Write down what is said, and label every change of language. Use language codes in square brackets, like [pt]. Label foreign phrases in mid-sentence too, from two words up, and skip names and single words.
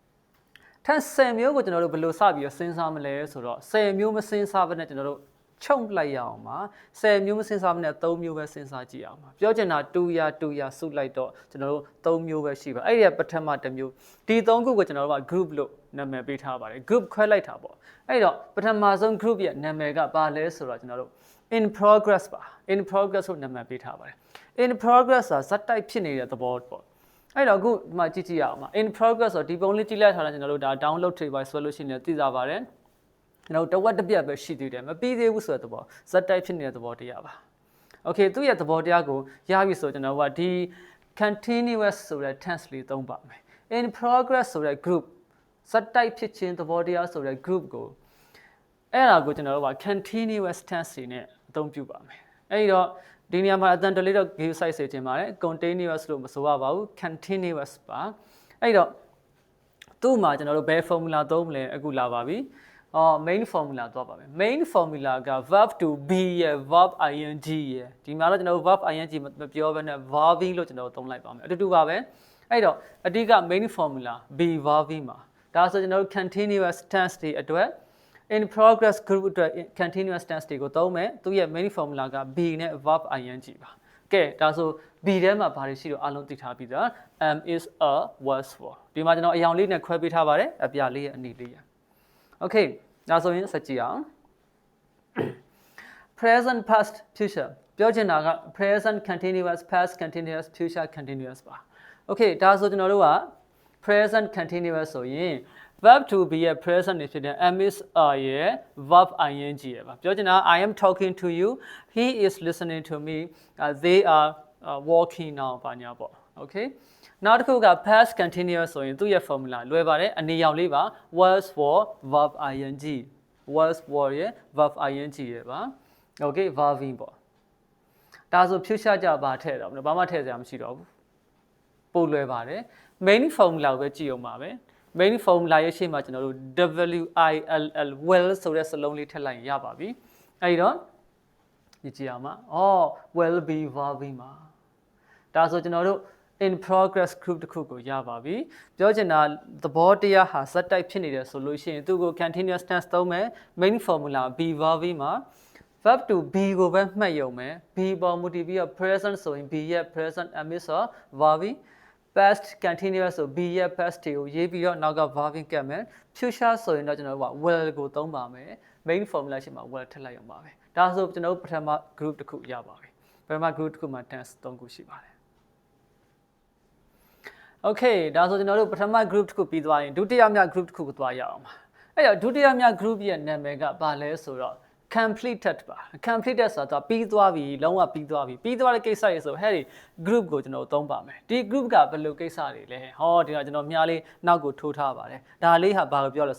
[my] tense 10မျိုးကိုကျွန်တော်တို့ဘယ်လိုစပြီးစဉ်းစားမလဲဆိုတော့10မျိုးမစဉ်းစားဘဲနဲ့ကျွန်တော်တို့ချုံလိုက်ရအောင်ပါ10မျိုးမစဉ်းစားဘဲနဲ့3မျိုးပဲစဉ်းစားကြည့်အောင်ပါပြောချင်တာ2ရစုလိုက်တော့ကျွန်တော်တို့3မျိုးပဲရှိပါအဲ့ဒီပထမတစ်မျိုးဒီ3ခုကိုကျွန်တော်တို့က group လို့နာမည်ပေးထားပါတယ် group ခွဲလိုက်တာပေါ့အဲ့တော့ပထမဆုံး group ရဲ့နာမည်ကဘာလဲ ဆိုတော့ကျွန်တော်တို့ [en] in progress [my] ပါ [en] in progress [my] ကိုနာမည်ပေးထားပါတယ် [en] in progress [my] ဆိုတာဇက်တိုက်ဖြစ်နေတဲ့သဘောပေါ့အဲ့တော့အခုဒီမှာကြည့်ရအောင်ပါ [en] in progress [my] ဆိုတော့ဒီပုံလေးကြည့်လိုက်ထားတာကျွန်တော်တို့ဒါ download တွေပါဆွဲလို့ရှိရင်လည်းသိကြပါတယ်ကျွန်တော်တဝက်တစ်ပြက်ပဲရှိသေးတယ်မပြီးသေးဘူးဆိုတဲ့သဘောဇက် တိုက်ဖြစ်နေတဲ့သဘောတရားပါ Okay သူ့ရဲ့သဘောတရားကိုရပြီဆိုကျွန်တော်ကဒီ continuous ဆိုတဲ့ tense လေးသုံးပါမယ် [en] in progress [my] ဆိုတဲ့ group ဇက်တိုက်ဖြစ်ခြင်းသဘောတရားဆိုတဲ့ group ကိုအဲ့ဒါကိုကျွန်တော်တို့က [en] continuous tense [my] တွေ နဲ့အသုံးပြုပါမယ်အဲ့ဒီတော့ဒီနေရာမှာအတန်တလေးတော့ [en] give site [my] စေချင်ပါတယ် continuous လို့မဆိုရပါဘူး continuous ပါအဲ့တော့သူ့မှာကျွန်တော်တို့ဘယ် formula သုံးမလဲ အခုလာပါပြီ [en] main formula [my] သွားပါမယ် [en] main formula [my] က [en] verb to be [my] ရဲ့ [en] verb ing [my] ရဲ့ဒီမှာတော့ကျွန်တော်တို့ [en] verb ing [my] မပြောဘဲ နဲ့ verbing လို့ကျွန်တော်တို့သုံးလိုက်ပါမယ်အတူတူပါပဲအဲ့တော့အဓိက [en] main formula be verbing [my] မှာဒါဆိုကျွန်တော်တို့ [en] continuous tense [my] တွေအတွက် [en] in progress group [my] အတွက် [en] continuous tense [my] တွေကိုသုံးမယ်သူရဲ့ [en] main formula [my] က be နဲ့ [en] verb ing [my] ပါကဲဒါဆို be ထဲမှာဘာတွေရှိတော့အလုံးသိထားပြီးသား [en] am is a was for [my] ဒီမှာကျွန်တော်အရောင်လေးနဲ့ခွဲပေးထားပါတယ်အပြာလေးရဲ့အနီလေးရOkay ဒါဆိုရင်ဆက်ကြည့်အောင် [en] present past future [my] ပြောချင်တာက [en] present continuous past continuous future continuous [my] ပါ Okay ဒါဆိုကျွန်တော်တို့က [en] present continuous [my] ဆိုရင် [en] verb to be [my] ရဲ့ present နေဖြစ်တဲ့ [en] am is are [my] ရဲ့ [en] verb ing [my] ရဲ့ပါပြောချင်တာ [en] I am talking to you he is listening to me they are walking now [my] ပါညာပေါ့ Okayနောက်တစ်ခုက past continuous ဆိုရင်သူ့ရဲ့ formula လွယ်ပါတယ်အနေရောင်လေးပါ [en] was for verb ing was for [my] ရဲ့ [en] verb ing [my] ရဲ့ပါ okay verbing ပေါ့ဒါဆို future ကြပါထည့်တော့ဘာမှထည့်စရာမရှိတော့ဘူးပို့လွယ်ပါတယ် main formula ကိုပဲကြည့် အောင်ပါပဲ [en] main formula [my] ရဲ့ရှေ့မှာကျွန်တော်တို့ will ဆိုတဲ့စလုံးလေးထည့်လိုက်ရင်ရပါပြီအဲဒီတော့ကြည့်အောင်ပါ [en] will be verbing [my] ပါဒါဆိုကျွန်တော်တို့ [en] in progress group [my] တစ်ခု ကိုရပါပြီပြောချင်တာသဘောတရားဟာဇက်တိုက်ဖြစ်နေတယ်ဆိုလို့ရှိရင်သူ့ကို [en] continuous tense [my] သုံးမယ် [en] main formula be verbing [my] မှာ [en] verb to be [my] ကိုပဲမှတ်ရုံပဲ be ပေါ်မူတည်ပြီးတော့ present ဆိုရင် be ရဲ့ present [en] am is [my] ဆို verbing [en] past continuous [my] ဆို be ရဲ့ past ကိုရေးပြီးတော့နောက်က verbing ကတ်မယ် future ဆိုရင်တော့ကျွန်တော်တို့က will ကိုသုံးပါမယ် [en] main formula [my] ရှိမှာ will ထည့်လိုက်အောင်ပါပဲဒါဆိုကျွန်တော်တို့ပထမ group တစ်ခုရပါပြီပထမ group တစ်ခုမှာ tense 3ခုရှိပါတယ် Okay ဒါဆိုကျွန်တော်တို့ပထမ group တစ်ခုပြီးသွားရင်ဒုတိယမြောက် group တစ်ခုကိုသွားရအောင်ပါအဲ့တော့ဒုတိယမြောက် group ရဲ့နာမည်ကဘာလဲဆိုတော့ completed ပါ completed ဆိုတာတော့ပြီးသွားပြီလုံးဝပြီးသွားပြီပြီးသွားတဲ့ကိစ္စတွေဆိုဟဲ့ဒီ group ကိုကျွန်တော်သုံးပါမယ်ဒီ group ကဘယ်လိုကိစ္စတွေလဲဒီကကျွန်တော်မြားလေးနောက်ကိုထိုးထားပါတယ်ဒါလေးဟာဘာကိုပြောလဲ